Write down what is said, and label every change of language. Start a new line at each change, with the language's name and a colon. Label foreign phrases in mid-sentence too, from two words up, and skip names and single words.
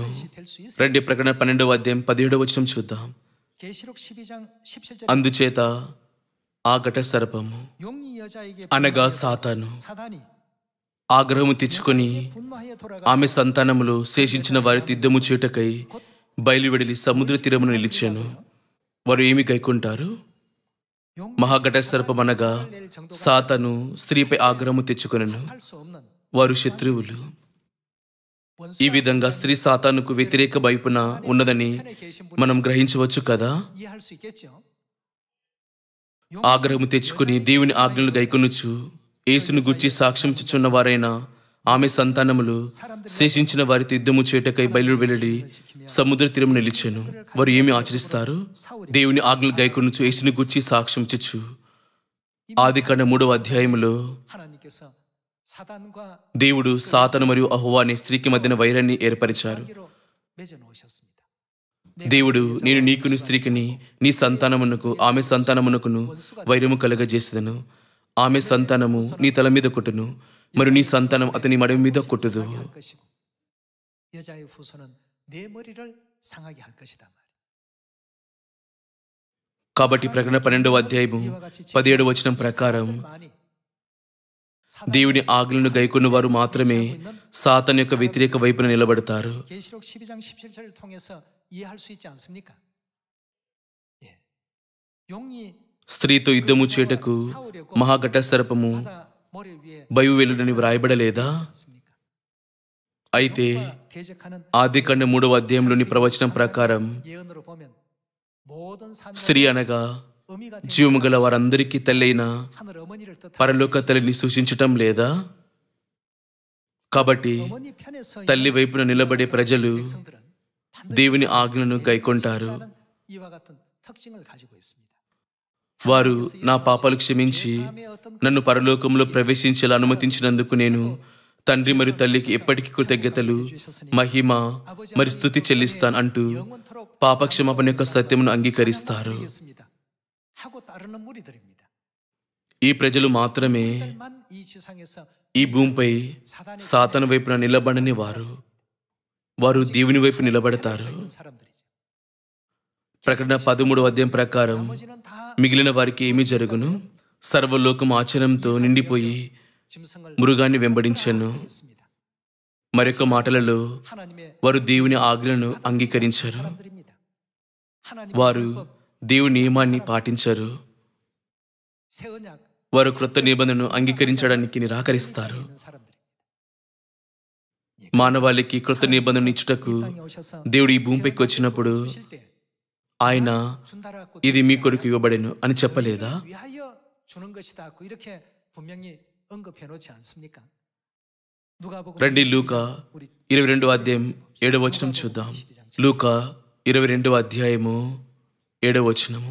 Korean: 될수 있어요.
Telugu: రండి ప్రకటన 12వ అధ్యాయం 17వ వచనం చూద్దాం.
Korean: 계시록 12장 17절
Telugu: అందుచేత ఆ ఘట సర్పము
Korean: 용이 여자에게
Telugu: అనగా సాతాను
Korean: 사단이
Telugu: ఆగ్రహము తెచ్చుకొని
Korean: 분노하여 돌아가
Telugu: ఆమె సంతానములో శేషించిన వారి యుద్ధము చేయుటకై బయలువెడలి సముద్ర తీరమును నిలిచాను. వారు ఏమి గైకొంటారు? మహాఘట సర్పం అనగా సాతాను స్త్రీపై ఆగ్రహము తెచ్చుకొనెను.
Korean: 할 수 없는
Telugu: వారు శత్రువులు. ఈ విధంగా స్త్రీ సాతానుకు వ్యతిరేక వైపున ఉన్నదని
Korean: 편에 계신 분
Telugu: మనం గ్రహించవచ్చు కదా.
Korean: 이해할 수 있겠죠.
Telugu: ఆగ్రహము తెచ్చుకుని దేవుని ఆజ్ఞలు గైకొనుచు యేసును గూర్చి సాక్ష్యం ఇచ్చుచున్న వారైన ఆమె సంతానములు శేషించిన వారితో యుద్ధము చేటకై బయలు వెళ్లి సముద్ర తీరం నిలిచెను. వారు ఏమి ఆచరిస్తారు? దేవుని ఆజ్ఞలు గైకొనుచు యేసుని గూర్చి సాక్ష్యం ఇచ్చుచు. ఆదికాండ 3వ అధ్యాయములో
Korean: 하나님께서 사단과
Telugu: దేవుడు సాతాను మరియు అహోవా అనే స్త్రీకి మధ్యన వైరాన్ని ఏర్పరిచారు.
Korean: 관계로 맺어 놓으셨습니다.
Telugu: దేవుడు, నేను నీకును స్త్రీకిని నీ సంతానమునకు ఆమె సంతానమునకును వైరము కలగజేసేదను. ఆమె సంతానము నీ తల మీద కొట్టును, మరియు నీ సంతానం అతని మడమ మీద కొట్టుదు.
Korean: 할 것이고 여자의 후손은 내 머리를 상하게 할 것이다 말이야.
Telugu: కాబట్టి ప్రకటన 12వ అధ్యాయము 17వ వచనం ప్రకారం దేవుని ఆజ్ఞలను గైకొన్న వారు మాత్రమే సాతాను యొక్క వ్యతిరేక వైపున నిలబడతారు.
Korean: 계시록 12장 17절을 통해서 이해할 수 있지 않습니까? 예. 용이
Telugu: స్త్రీతో యుద్ధము చేటకు మహాఘట సర్పము
Korean: 바다 모래 위에
Telugu: బయలువెళ్ళునని వ్రాయబడలేదా?
Korean: 않습니까?
Telugu: అయితే
Korean: 대적하는
Telugu: ఆదికాండ 3వ అధ్యాయంలోని ప్రవచనం ప్రకారం
Korean: 예언으로 보면 모든
Telugu: స్త్రీ
Korean: 산녀
Telugu: అనగా
Korean: 의미가
Telugu: జీవము గల వారందరికీ తల్లైన
Korean: 하늘 어머니를 뜻하는
Telugu: పరలోక తల్లిని సూచించటం లేదా? కాబట్టి
Korean: 어머니 편에서
Telugu: తల్లి వైపున నిలబడే ప్రజలు
Korean: 백성들은 반드시
Telugu: దేవుని ఆజ్ఞలను గైకొంటారు.
Korean: 이와 같은 특징을 가지고 있습니다.
Telugu: వారు నా పాపాలు క్షమించి నన్ను పరలోకంలో ప్రవేశించేలా అనుమతించినందుకు నేను తండ్రి మరియు తల్లికి ఎప్పటికీ కృతజ్ఞతలు, మహిమ మరి స్తుతి చెల్లిస్తాను అంటూ పాపక్షమాపణ యొక్క సత్యమును అంగీకరిస్తారు.
Korean: 있습니다. 하고 따르는 무리들입니다.
Telugu: ఈ ప్రజలు మాత్రమే
Korean: 그들만 이 지상에서
Telugu: ఈ భూమిపై సాతాను వైపున నిలబడని వారు. వారు దేవుని వైపు నిలబడతారు.
Korean: 있는 사람들이죠.
Telugu: ప్రకటన 13వ అధ్యాయం ప్రకారం
Korean: 나머지는 다
Telugu: మిగిలిన వారికి ఏమి జరుగును? సర్వలోకం ఆచరణంతో నిండిపోయి
Korean: 짐승을
Telugu: మృగాన్ని వెంబడించెను.
Korean: 했습니다.
Telugu: మరొక మాటలలో
Korean: 하나님의
Telugu: వారు దేవుని ఆజ్ఞలను అంగీకరించరు.
Korean: 사람들입니다. 하나님의
Telugu: వారు
Korean: 율법,
Telugu: దేవుని నియమాన్ని పాటించరు.
Korean: 새 언약
Telugu: వారు క్రొత్త నిబంధనను అంగీకరించడానికి నిరాకరిస్తారు.
Korean: 있는 사람들입니다.
Telugu: మానవాళికి క్రొత్త నిబంధనను ఇచ్చుటకు
Korean: 땅에 오셔서
Telugu: దేవుడు ఈ భూమిపైకి వచ్చినప్పుడు
Korean: 주실 때
Telugu: ఆయన
Korean: 준다라고
Telugu: ఇది మీ కొరకు ఇవ్వబడెను అని చెప్పలేదా?
Korean: 위하여 주는 것이다고 이렇게 분명히 언급해 놓지 않습니까? 누가복음
Telugu: రండి లూకా 22వ అధ్యాయం 7వ వచనం చూద్దాం. లూకా 22వ అధ్యాయము 7వ వచనము.